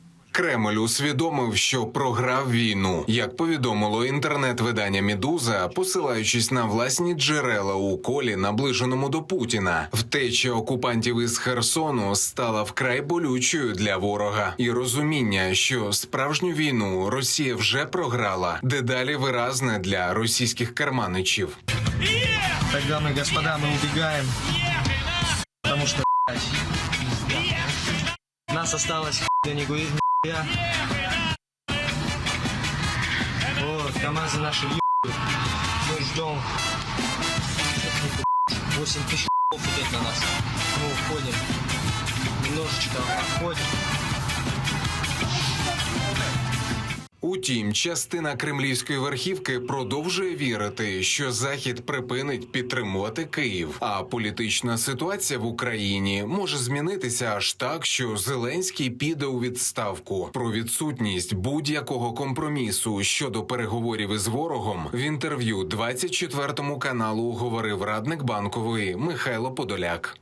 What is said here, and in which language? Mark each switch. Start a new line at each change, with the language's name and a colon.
Ukrainian: Кремль усвідомив, що програв війну. Як повідомило інтернет-видання «Медуза», посилаючись на власні джерела у колі, наближеному до Путіна, втеча окупантів із Херсону стала вкрай болючою для ворога. І розуміння, що справжню війну Росія вже програла, дедалі виразне для російських карманичів.
Russian: Так, дамы и господа, мы убегаем, потому что, нас осталось, да не говорит, вот, КамАЗы наши, мы ждем, 8 тысяч идет на нас, мы уходим, немножечко отходим.
Ukrainian: Утім, частина кремлівської верхівки продовжує вірити, що Захід припинить підтримувати Київ, а політична ситуація в Україні може змінитися аж так, що Зеленський піде у відставку. Про відсутність будь-якого компромісу щодо переговорів із ворогом в інтерв'ю 24-му каналу говорив радник Банкової Михайло Подоляк.